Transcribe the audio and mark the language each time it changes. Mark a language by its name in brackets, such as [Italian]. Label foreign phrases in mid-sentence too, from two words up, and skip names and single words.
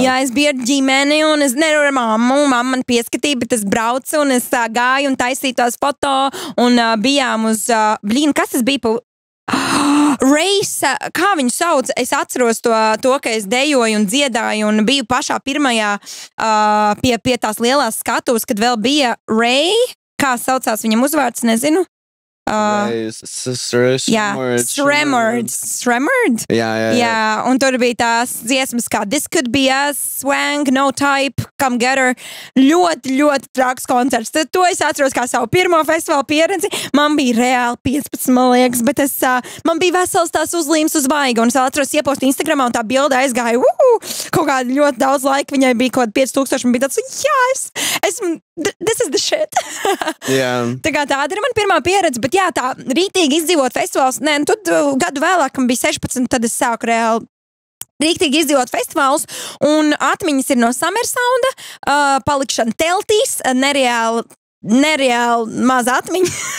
[Latvian] Jā, es biju ar ģimeni, un es nevaru ar mammu man pieskatīja, bet es braucu, un es gāju un taisīju tos foto, un bijām uz, kas tas bija pa Race, kā viņu sauc, es atceros to, ka es dejoju un dziedāju un biju pašā pirmajā pie tās lielās skatuves, kad vēl bija Ray, kā saucās viņam uzvārds, nezinu. Stremord. Jā, un tur bija tās dziesmas kā This Could Be Us, Swang, No Type, Come Get Her. Ļoti, ļoti traks koncerts. Tad to es atceros kā savu pirmo festivālu pieredzi. Man bija reāli 15, man liekas, bet man bija vesels tās uzlīmes uz vaiga, un es atceros iepostu Instagramā, un tā bilde aizgāja, kaut kādi ļoti daudz laika, viņai bija kaut 5000, un bija tāds, [English] this is the shit. [Latvian] Tā kā tāda ir man pirmā pieredze, bet jā, tā rītīgi izdzīvot festivāls, tad gadu vēlāk, man bija 16, tad es sāku reāli rīktīgi izdzīvot festivālus, un atmiņas ir no Summer Sounda, palikšana teltīs, nereāli maza atmiņa.